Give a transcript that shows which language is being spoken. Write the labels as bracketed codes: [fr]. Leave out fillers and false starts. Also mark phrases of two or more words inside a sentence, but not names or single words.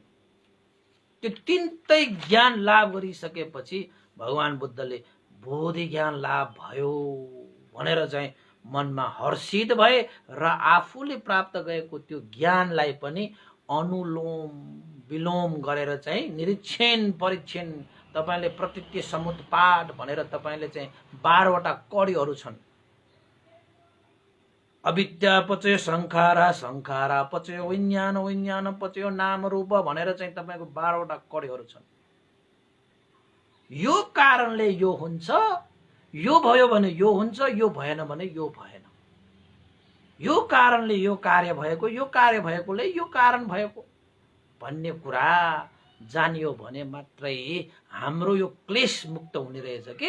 [ne] त्यो तीनटै ज्ञान लाभ गरिसकेपछि भगवान बुद्धले बोधि ज्ञान लाभ भयो भनेर चाहिँ मनमा हर्षित भए र आफूले प्राप्त गरेको त्यो ज्ञानलाई पनि अनुलोम विलोम गरेर चाहिँ निरीक्षण परीक्षण, तपाईले प्रतीत्य समुत्पाद भनेर तपाईले चाहिँ 12 वटा कडीहरू छन्। [pi] अविद्या पचयो संखारा, संखारा पचयो विज्ञान, विज्ञान पचयो नाम रूप [ne] भनेर चाहिँ तपाईको 12 वटा कडीहरू छन्। यो कारणले यो हुन्छ, यो भयो भने यो हुन्छ, यो भएन भने यो भएन। यो कारणले यो कार्य भएको, यो कार्य भएकोले यो कारण भएको भन्ने कुरा जानियो भने मात्रै हाम्रो यो क्लेश मुक्त हुने रहेछ के।